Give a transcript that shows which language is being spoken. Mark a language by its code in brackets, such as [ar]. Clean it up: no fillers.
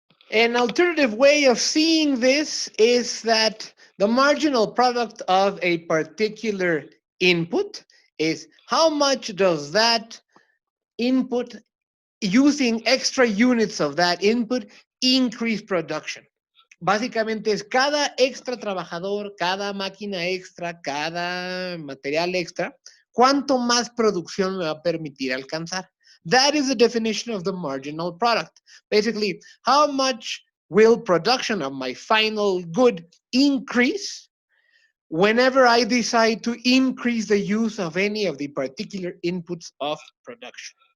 [en] An alternative way of seeing this is that the marginal product of a particular input is how much does that input, using extra units of that input, increase production. [es] Básicamente es cada extra trabajador, cada máquina extra, cada material extra, cuánto más producción me va a permitir alcanzar. [en] That is the definition of the marginal product. Basically, how much will production of my final good increase whenever I decide to increase the use of any of the particular inputs of production.